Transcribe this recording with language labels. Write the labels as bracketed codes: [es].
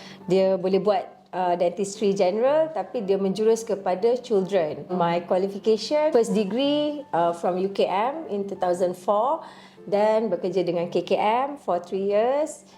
[ms] Dia boleh buat dentistry general tapi dia menjurus kepada children. [en] My qualification, first degree from UKM in 2004. [ms] Dan bekerja dengan KKM [en] for 3 years.